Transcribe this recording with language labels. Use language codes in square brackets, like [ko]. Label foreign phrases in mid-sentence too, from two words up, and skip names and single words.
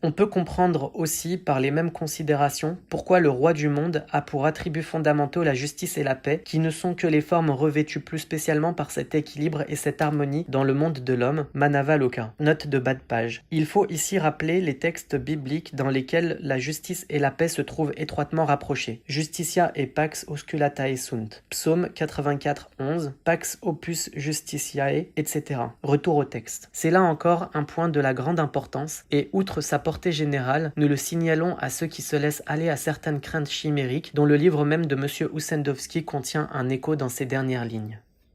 [fr] On peut comprendre aussi, par les mêmes considérations, pourquoi le roi du monde a pour attributs fondamentaux la justice et la paix, qui ne sont que les formes revêtues plus spécialement par cet équilibre et cette harmonie dans le monde de l'homme, [sa] Manava Loka. [fr] Note de bas de page. Il faut ici rappeler les textes bibliques dans lesquels la justice et la paix se trouvent étroitement rapprochés. [la] Justitia et pax osculatae sunt. Psaume 84, 11, pax opus justitiae, [fr] etc. Retour au texte. C'est là encore un point de la grande importance, et outre sa portée générale, nous le signalons à ceux qui se laissent aller à certaines craintes chimériques, dont le livre même de M. Oussendowski contient un écho dans ses dernières lignes.